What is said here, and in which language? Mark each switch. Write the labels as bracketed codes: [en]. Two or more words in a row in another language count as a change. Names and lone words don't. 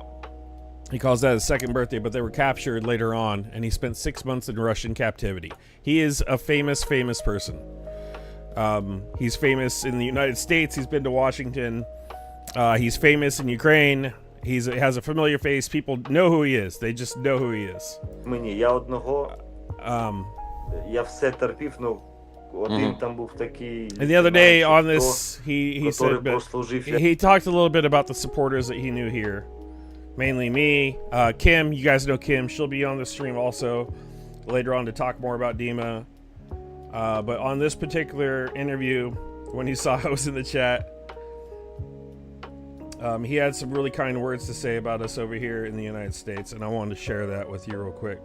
[en] He calls that his second birthday, but they were captured later on, and he spent 6 months in Russian captivity. He is a famous person. He's famous in the United States. He's been to Washington. He's famous in Ukraine. He has a familiar face. People know who he is. They just know who he is. [uk] Я все терпів, ну, один там був такий... [en] And the other day on this, he said, he talked a little bit about the supporters that he knew here. Mainly me, Kim, you guys know Kim. She'll be on the stream also later on to talk more about Dima. But on this particular interview, when he saw I was in the chat, he had some really kind words to say about us over here in the United States, and I wanted to share that with you real quick.